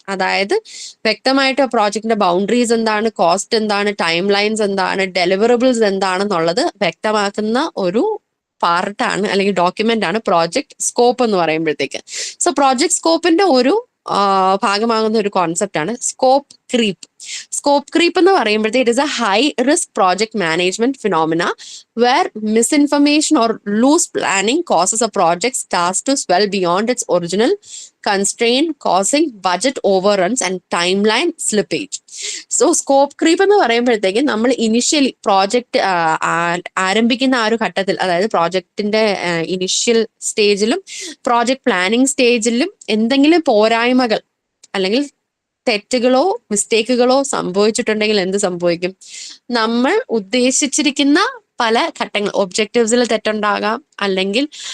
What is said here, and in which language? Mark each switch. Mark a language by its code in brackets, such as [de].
[ml] അതായത് വ്യക്തമായിട്ട് പ്രോജക്റ്റിന്റെ ബൗണ്ടറീസ് എന്താണ്, കോസ്റ്റ് എന്താണ്, ടൈം ലൈൻസ് എന്താണ്, ഡെലിവറബിൾസ് എന്താണെന്നുള്ളത് വ്യക്തമാക്കുന്ന ഒരു പാർട്ടാണ് അല്ലെങ്കിൽ ഡോക്യുമെന്റ് ആണ് പ്രോജക്ട് സ്കോപ്പ് എന്ന് പറയുമ്പോഴത്തേക്ക്. സോ പ്രോജക്ട് സ്കോപ്പിന്റെ ഒരു ഭാഗമാകുന്ന ഒരു കോൺസെപ്റ്റ് ആണ് സ്കോപ്പ് ക്രീപ്പ്. സ്കോപ്പ് ക്രീപ്പ് എന്ന് പറയുമ്പോഴത്തേക്ക് [en] It is a high risk project management phenomena where misinformation or loose planning causes a project's task to swell beyond its original constraint, causing budget overruns and timeline slippage. [ml] So scope creep എന്ന് പറയുമ്പോഴത്തേക്ക് നമ്മൾ initially project ആരംഭിക്കുന്ന ആ ഒരു ഘട്ടത്തിൽ, അതായത് പ്രോജക്റ്റിന്റെ initial സ്റ്റേജിലും project planning സ്റ്റേജിലും എന്തെങ്കിലും പോരായ്മകൾ അല്ലെങ്കിൽ തെറ്റുകളോ മിസ്റ്റേക്കുകളോ സംഭവിച്ചിട്ടുണ്ടെങ്കിൽ എന്ത് സംഭവിക്കും, നമ്മൾ ഉദ്ദേശിച്ചിരിക്കുന്ന പല ഘട്ടങ്ങൾ ഒബ്ജക്റ്റീവ്സിൽ തെറ്റുണ്ടാകാം, അല്ലെങ്കിൽ